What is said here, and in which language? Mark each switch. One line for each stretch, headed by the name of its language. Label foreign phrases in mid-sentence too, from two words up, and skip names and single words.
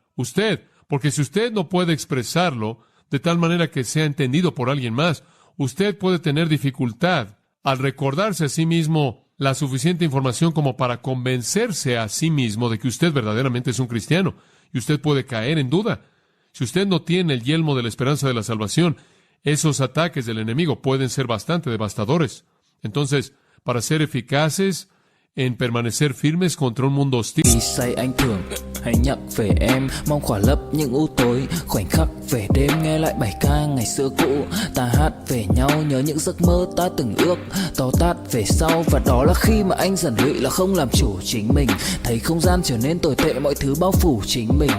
Spanish: Usted, porque si usted no puede expresarlo de tal manera que sea entendido por alguien más, usted puede tener dificultad al recordarse a sí mismo la suficiente información como para convencerse a sí mismo de que usted verdaderamente es un cristiano, y usted puede caer en duda. Si usted no tiene el yelmo de la esperanza de la salvación, esos ataques del enemigo pueden ser bastante devastadores. Entonces, para ser eficaces en permanecer firmes contra un mundo hostil,
Vietnamese: Khi say anh thường hay nhắc về em, mong khỏa lấp những u tối, khoảnh khắc về đêm nghe lại bài ca ngày xưa cũ. Ta hát về nhau nhớ những giấc mơ ta từng ước, to tát về sau, và đó là khi mà anh dần lụy là không làm chủ chính mình. Thấy không gian trở nên tồi tệ, mọi thứ bao phủ chính mình.